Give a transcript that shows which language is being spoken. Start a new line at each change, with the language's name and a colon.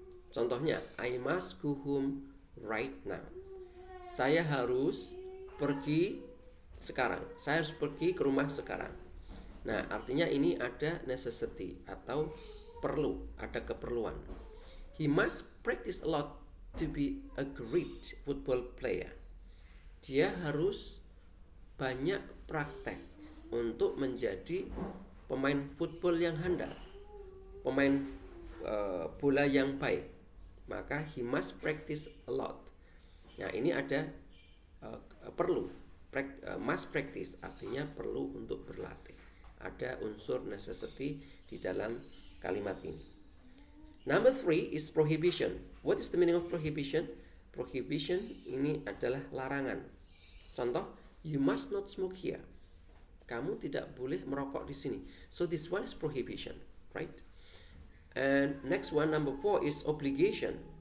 Indonesian: Contohnya,
English: I must go home right now.
Indonesian: Saya harus pergi sekarang. Saya harus pergi ke rumah sekarang. Nah, artinya ini ada necessity atau perlu, ada keperluan.
English: He must practice a lot to be a great football player.
Indonesian: Dia harus banyak praktek untuk menjadi pemain football yang handal, pemain bola yang baik. Maka
English: he must practice a lot.
Indonesian: Nah, ini ada perlu,
English: must practice
Indonesian: artinya perlu untuk berlatih. Ada unsur necessity di dalam kalimat ini.
English: Number 3 is prohibition. What is the meaning of prohibition?
Indonesian: Prohibition ini adalah larangan. Contoh,
English: you must not smoke here.
Indonesian: Kamu tidak boleh merokok di sini.
English: So this one is prohibition, right? And next one, number 4 is obligation.